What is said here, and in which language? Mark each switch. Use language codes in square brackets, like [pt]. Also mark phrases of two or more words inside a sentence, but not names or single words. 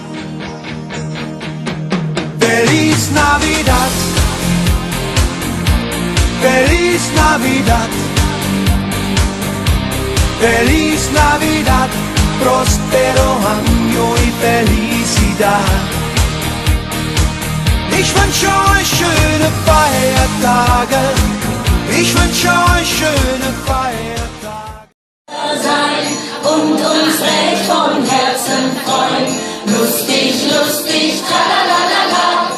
[es] Feliz Navidad, Feliz Navidad, Feliz Navidad, próspero año y felicidad. [de] Ich wünsche euch schöne Feiertage, ich wünsche euch schöne Feiertage. Sein und uns recht von Herzen freuen, lustig, lustig, tralalala.